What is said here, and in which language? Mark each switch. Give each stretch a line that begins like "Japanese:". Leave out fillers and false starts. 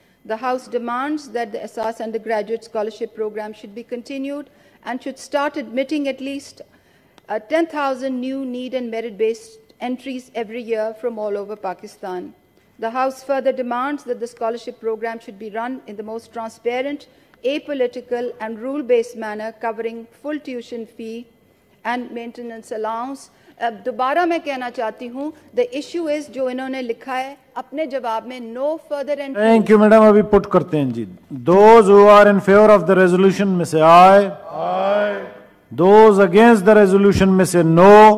English: The House demands that the Asas Undergraduate Scholarship Program should be continued and should start admitting at least 10,000 new need and merit-based entries every year from all over Pakistan. The House further demands that the scholarship program should be run in the most transparent, apolitical and rule-based manner, covering full tuition fee and maintenance allowance.
Urdu: دوبارہ میں کہنا چاہتی ہوں
English: the issue is
Urdu: جو انہوں نے لکھا ہے اپنے جواب میں
English: no further entry. Thank you madam.
Urdu: ابھی put کرتے ہیں جی.
English: Those who are in favor of the resolution
Urdu: میں سے
English: aye. Aye. Those against the resolution
Urdu: میں سے
English: no.